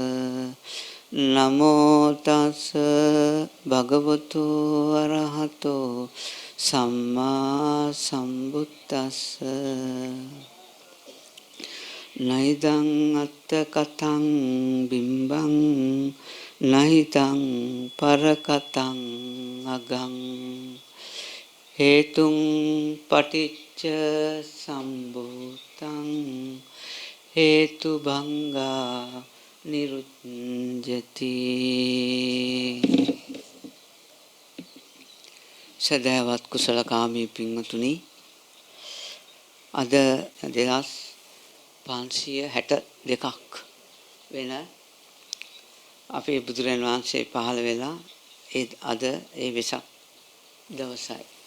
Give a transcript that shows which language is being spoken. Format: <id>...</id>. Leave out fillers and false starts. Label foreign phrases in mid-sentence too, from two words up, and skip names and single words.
<pi>නමෝ තස්ස භගවතු අරහතෝ සම්මා සම්බුද්දස්ස නයිදං අත්ත කතං බිම්බං නයිදං පරකතං අගං හේතුං පටිච්ච සම්භූතං හේතු භංගා නිරුද්ධති.</pi> <si>සදහවත් කුසලකාමී පින්වතුනි, අද 562ක් වෙන අපේ බුදුරජාණන් වහන්සේ පහළ වෙලා අද ඒ වෙසක් දවසයි.</si>